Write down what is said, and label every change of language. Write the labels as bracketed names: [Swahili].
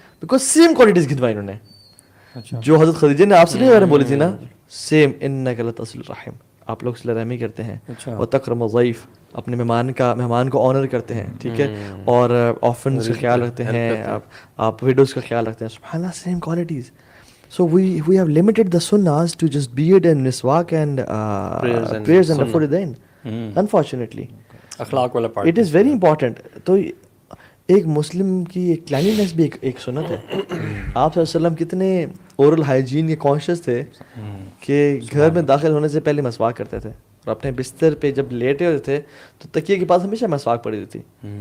[English] Because same qualities [Urdu] گنوائی انہوں نے جو حضرت خدیجہ نے آپ سے نہیں بولی تھی نا, سیم [Arabic] انک لتصل الرحم, [Urdu] آپ لوگ صلہ رحمی کرتے ہیں, [Arabic] وتکرم الضیف, [Urdu] اپنے مہمان کو آنر کرتے ہیں, ٹھیک ہے, اور آرفنز کا خیال رکھتے ہیں, آپ ویڈوز کا خیال رکھتے ہیں. سبحان اللہ, same qualities. [English] So we have limited the sunnahs to just beard and miswak and prayers and raful yadayn. Unfortunately, [Urdu] اخلاق والا part [English] it is very important. [Urdu] تو ایک مسلم کی ایک کلینلینس بھی ایک سنت ہے. آپ صلی اللہ علیہ وسلم کتنے اورل ہائیجین کے کانشیس تھے کہ گھر میں داخل ہونے سے پہلے مسواک کرتے تھے, اور اپنے بستر پہ جب لیٹے ہوتے تھے تو تکیے کے پاس ہمیشہ مسواک پڑی ہوتی تھی.